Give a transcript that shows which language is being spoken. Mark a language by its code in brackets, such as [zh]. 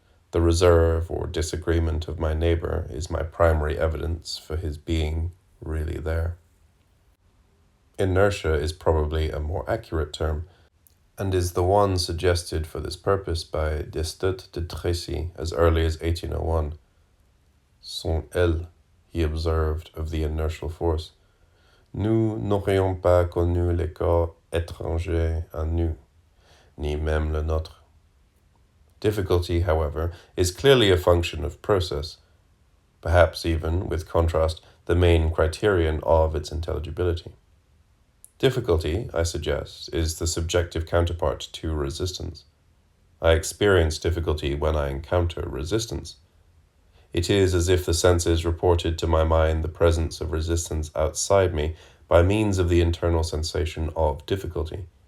[en] The reserve or disagreement of my neighbor is my primary evidence for his being really there. Inertia is probably a more accurate term, and is the one suggested for this purpose by Destutt de Tracy as early as 1801. Son L, he observed of the inertial force. [fr] Nous n'aurions pas connu les corps étrangers à nous, ni même le nôtre. [en] Difficulty, however, is clearly a function of process, perhaps even, with contrast, the main criterion of its intelligibility. Difficulty, I suggest, is the subjective counterpart to resistance. I experience difficulty when I encounter resistance. It is as if the senses reported to my mind the presence of resistance outside me by means of the internal sensation of difficulty.